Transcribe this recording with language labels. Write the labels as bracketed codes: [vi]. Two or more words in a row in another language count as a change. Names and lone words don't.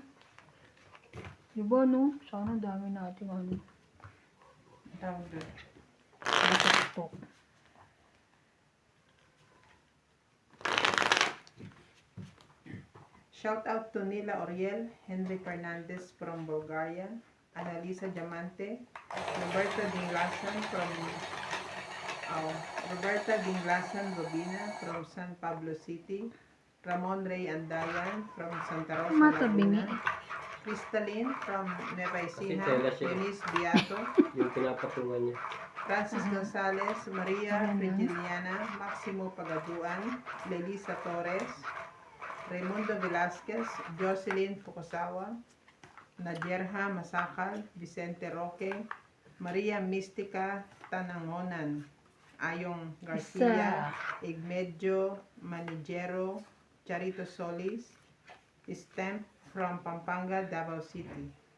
[tl] Diba, no? Sana dami nating Tawag doon. Natuktok. [en] Shout out to [tl] Nila Oriel, Henry Fernandez from Bulgaria, Annalisa Diamante, Roberta Dinglasan from Robina from San Pablo City, Ramon Ray Andayan from Santa Rosa, Matabingi. Laguna, Crystalline from Nueva Ecija, tela siya. Eunice Beato, Yung pinapatungan niya. Francis Gonzalez, Maria Regiliana, Maximo Pagaduan, Lelisa Torres, Raimundo Velasquez, Jocelyn Fukusawa, Nadierha Masakal, Vicente Roque, Maria Mystica Tanangonan, Ayong Garcia, Igmedio Manigero, Charito Solis, Stamp from Pampanga, Davao City.